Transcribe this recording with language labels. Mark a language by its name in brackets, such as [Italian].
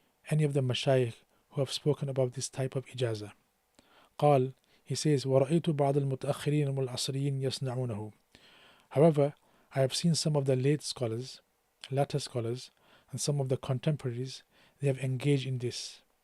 [English] any of the mashayikh who have spoken about this type of ijazah. [Arabic] قال, [English] he says, [Arabic] وَرَأَيْتُ بَعْضَ الْمُتَأَخِّرِينَ وَالْعَصْرِيِّينَ يَصْنَعُونَهُ. [English] However, I have seen some of the latter scholars, and some of the contemporaries, they have engaged in this.